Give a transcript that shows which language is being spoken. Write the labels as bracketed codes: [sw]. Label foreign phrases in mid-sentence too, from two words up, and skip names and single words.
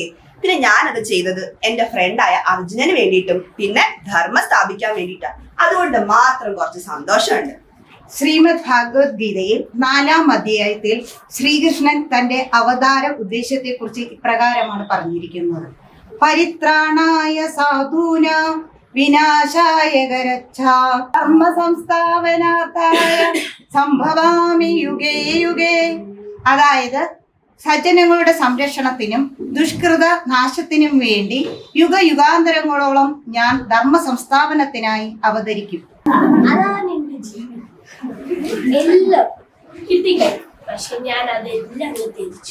[ml] പിന്നെ ഞാനത് ചെയ്തത് എന്റെ ഫ്രണ്ടായ അർജുനന് വേണ്ടിയിട്ടും പിന്നെ ധർമ്മം സ്ഥാപിക്കാൻ വേണ്ടിയിട്ടാ. അതുകൊണ്ട് മാത്രം കുറച്ച് സന്തോഷമുണ്ട്. ശ്രീമദ് ഭഗവത്ഗീതയിൽ 4-ാം അധ്യായത്തിൽ ശ്രീകൃഷ്ണൻ തന്റെ അവതാര ഉദ്ദേശത്തെക്കുറിച്ച് ഇപ്രകാരമാണ് പറഞ്ഞിരിക്കുന്നത്: [sa] പരിത്രാണായ സാധൂനാം വിനാശായ ധർമ്മ സംസ്ഥാപനാർത്ഥായ സംഭവാമി യുഗേ യുഗേ. [ml] അതായത് സജ്ജനങ്ങളുടെ സംരക്ഷണത്തിനും ദുഷ്കൃത നാശത്തിനും വേണ്ടി യുഗയുഗാന്തരങ്ങളോളം ഞാൻ ധർമ്മ സംസ്ഥാപനത്തിനായി അവതരിക്കും. അതാണ് എന്റെ ജീവിതം. എല്ലാം കിട്ടിക്കഴിഞ്ഞു, പക്ഷെ ഞാൻ അതെല്ലാം ത്യജിച്ചു.